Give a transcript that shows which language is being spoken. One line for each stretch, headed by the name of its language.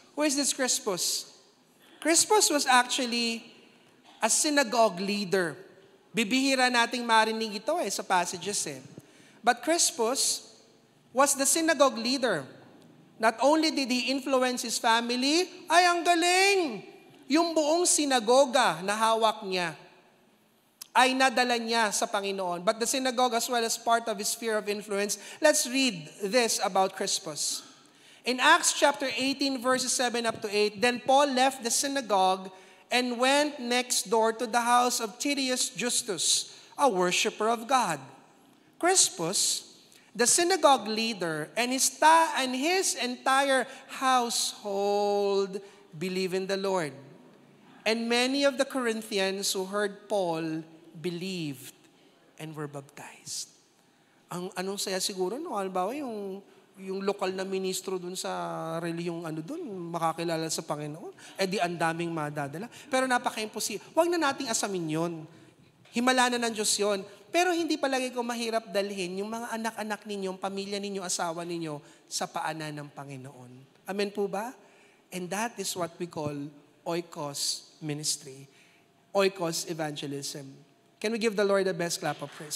English: Who is this Crispus? Crispus was actually a synagogue leader.
Filipino: Bibihira nating marinig ito sa
English: passages But Crispus was the synagogue leader. Not only did he influence his family,
Filipino: ay ang galing! Yung buong sinagoga na hawak niya ay nadala niya sa Panginoon.
English: But the synagogue as well as part of his sphere of influence. Let's read this about Crispus. In Acts chapter 18 verses 7 up to 8, then Paul left the synagogue and went next door to the house of Titius Justus, a worshiper of God. Crispus, the synagogue leader, and his entire household believe in the Lord. And many of the Corinthians who heard Paul believed and were baptized.
Filipino: Anong saya siguro, no? Halimbawa, yung lokal na ministro dun sa reliyong dun, makakilala sa Panginoon, di ang daming madadala. Pero napaka-imposible. Huwag na nating asamin yun. Himala na ng Diyos yun. Pero hindi palagi ko mahirap dalhin yung mga anak-anak ninyo, pamilya ninyo, asawa ninyo sa paanan ng Panginoon. Amen po ba?
English: And that is what we call oikos ministry. Oikos evangelism. Can we give the Lord the best clap of praise?